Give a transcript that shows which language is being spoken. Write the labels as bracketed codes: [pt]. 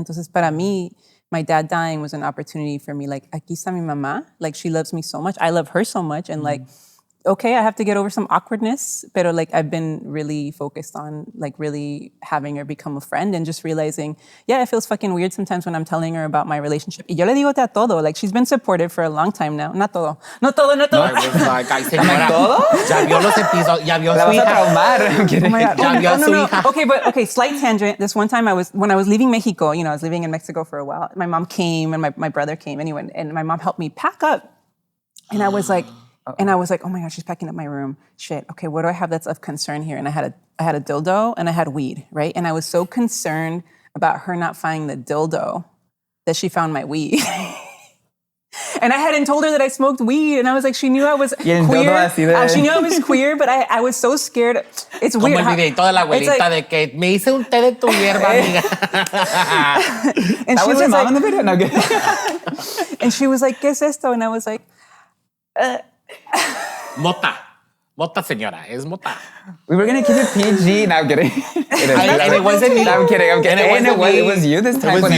[es] Entonces, para mí, [en] my dad dying was an opportunity for me, like, [es] aquí está mi mamá, [en] like she loves me so much, I love her so much, and like, okay, I have to get over some awkwardness, [es] pero [en] like I've been really focused on like really having her become a friend and just realizing, yeah, it feels fucking weird sometimes when I'm telling her about my relationship. [es] Y yo le digo a todo, [en] like she's been supportive for a long time now. Not [es] todo. [en] I was like, [es] ay, señora, ya vio los episodios, ya vio su hija. [en] I'm kidding. Oh my God. [es] Ya vio a su hija. [en] Okay, slight tangent. This one time when I was leaving Mexico, I was living in Mexico for a while. My mom came and my brother came anyway, and my mom helped me pack up. And I was like, oh my God, she's packing up my room. Shit, okay, what do I have that's of concern here? And I had a dildo and I had weed, right? And I was so concerned about her not finding the dildo that she found my weed. And I hadn't told her that I smoked weed, and I was like, she knew I was queer. She knew I was queer, but I was so scared. It's weird. [es] Como el videito de la abuelita de que me hice un té de tu hierba, amiga. [en] And that she was your mom in the video? No, good. And she was like, [es] ¿qué es esto? [en] And I was like, [es] Mota, señora, es mota. [en] We were gonna keep it PG. No, I'm kidding. It wasn't me. No, I'm kidding. It was you this time. [es] Con el